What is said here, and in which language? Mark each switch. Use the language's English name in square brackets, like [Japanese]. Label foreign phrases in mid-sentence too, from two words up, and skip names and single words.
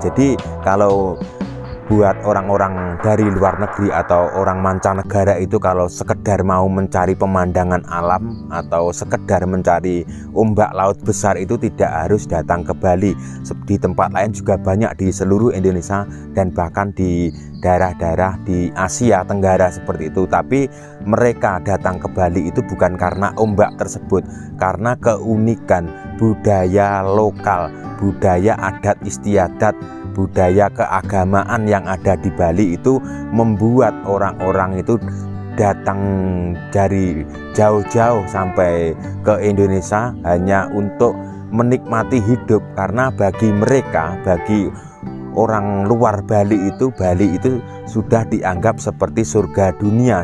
[Indonesian] Jadi kalau buat orang-orang dari luar negeri atau orang mancanegara itu kalau sekedar mau mencari pemandangan alam atau sekedar mencari ombak laut besar itu tidak harus datang ke Bali. Di tempat lain juga banyak di seluruh Indonesia dan bahkan di daerah-daerah di Asia Tenggara seperti itu. Tapi mereka datang ke Bali itu bukan karena ombak tersebut, karena keunikan budaya lokal, budaya adat istiadat, budaya keagamaan yang ada di Bali itu membuat orang-orang itu datang dari jauh-jauh sampai ke Indonesia hanya untuk menikmati hidup. Karena bagi mereka, bagi orang luar Bali itu sudah dianggap seperti surga dunia.